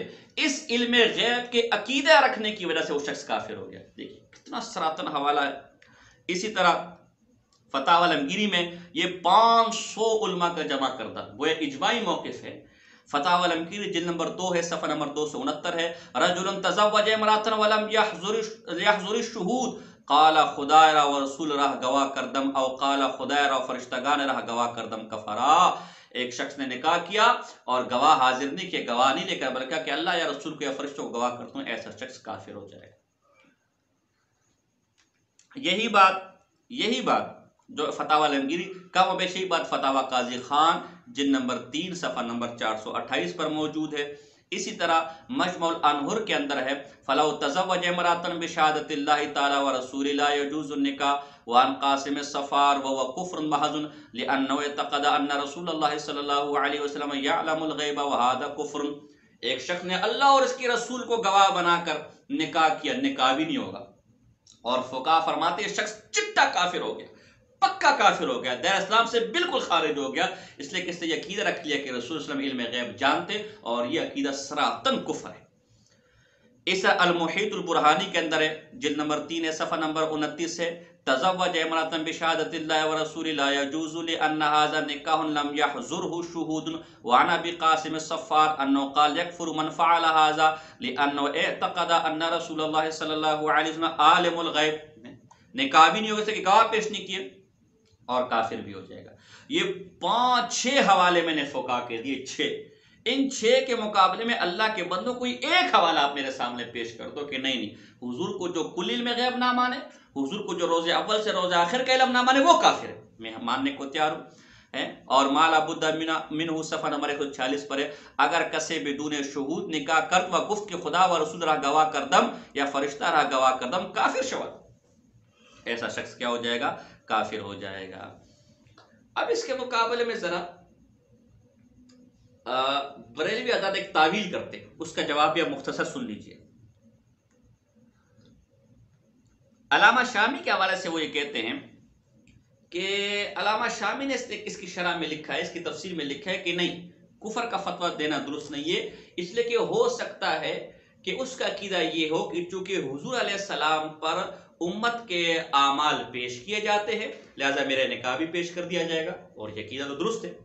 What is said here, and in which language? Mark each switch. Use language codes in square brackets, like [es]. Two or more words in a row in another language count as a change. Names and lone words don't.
[ur] اس علم غیب کے عقیدہ رکھنے کی وجہ سے وہ شخص کافر ہو گیا۔ دیکھیے کتنا سراتن حوالہ ہے۔ اسی طرح فتاوی علمگیری میں یہ 500 علماء کا جمع کردہ وہ اجماعی موقف ہے۔ فتاوی علمگیری جلد نمبر 2 ہے، صفحہ نمبر 269 ہے۔ [ar] رجل تزوج امرأة ولم يحضر الشهود قال [fa] خدای را و رسول راہ گواہ کردم [ar] او قال [fa] خدای را و فرشتگان راہ گواہ کردم کفرا۔ [ur] ایک شخص نے نکاح کیا اور گواہ حاضر نہیں کیا، گواہ نہیں لے کر بلکہ کہ اللہ یا رسول کو یا فرشتوں کو گواہ کرتا ہوں، ایسا شخص کافر ہو جائے گا۔ یہی بات جو فتاوی علمگیری کم و بیش یہی بات فتاوی قاضی خان جلد نمبر 3 صفحہ نمبر 428 پر موجود ہے۔ اسی طرح مجمع الانہر کے اندر ہے، [ar] فلو تزوج امرأة بشہادت اللہ تعالی ورسول لا يجوز النکاح وعن قاسم الصفار وهو کفر محض لأنه اعتقد ان رسول اللہ صلی اللہ علیہ وسلم یعلم الغیب وهذا کفر۔ [ur] ایک شخص نے اللہ اور اس کے رسول کو گواہ بنا کر نکاح کیا، نکاح بھی نہیں ہوگا، اور فقہا فرماتے ہیں شخص چٹا کافر ہو گیا۔ پکا کافر ہو گیا، دیر اسلام سے بالکل خارج ہو گیا، اس لیے کہ اس نے یہ عقیدہ رکھ لیا کہ رسول [ar] صلی اللہ علیہ وسلم [ur] علم غیب جانتے، اور یہ عقیدہ سراحتاً کفر ہے۔ اس المحیط البرہانی کے اندر ہے، جلد نمبر 3 ہے، صفحہ نمبر 29 ہے، [ar] تزوج امرأة بشهادة الله ورسول لا يجوز لأن هذا نکاح لم يحضره شهود، وعن ابي قاسم الصفار انه قال يكفر من فعل هذا لانه اعتقد ان رسول الله صلی اللہ علیہ وسلم عالم الغیب، [ur] نکاح بھی نہیں ہو سکے، گواہ پیش نہیں کیے، اور کافر بھی ہو جائے گا۔ یہ 5-6 حوالے میں نے فقہ کے دیے، 6، ان 6 کے مقابلے میں اللہ کے بندوں کوئی ایک حوالہ آپ میرے سامنے پیش کر دو کہ نہیں حضور کو جو کل علم غیب نہ مانے، حضور کو جو روز اول سے روز آخر کا علم نہ مانے، وہ کافر ہے، میں ماننے کو تیار ہوں۔ اور مالا بدھ منہ صفحہ نمبر 146 پر ہے، [fa] اگر کسے بدون شہود نکاح کرد و گفت کہ خدا و رسول رہا گواہ کردم یا فرشتہ رہا گواہ کردم کافر شود، [ur] ایسا شخص کیا ہو جائے گا؟ کافر ہو جائے گا۔ اب اس کے مقابلے میں ذرا بریلوی حضرات ایک تعویل کرتے، اس کا جواب بھی آپ مختصر سن لیجئے۔ علامہ شامی کے حوالے سے وہ یہ کہتے ہیں کہ علامہ شامی نے اس کی شرح میں لکھا ہے، اس کی تفسیر میں لکھا ہے کہ نہیں، کفر کا فتویٰ دینا درست نہیں ہے، اس لیے کہ ہو سکتا ہے کہ اس کا عقیدہ یہ ہو کہ چونکہ حضور [ar] علیہ السلام [ur] پر امت کے اعمال پیش کیے جاتے ہیں، لہذا میرا نکاح بھی پیش کر دیا جائے گا، اور یہ عقیدہ تو درست ہے۔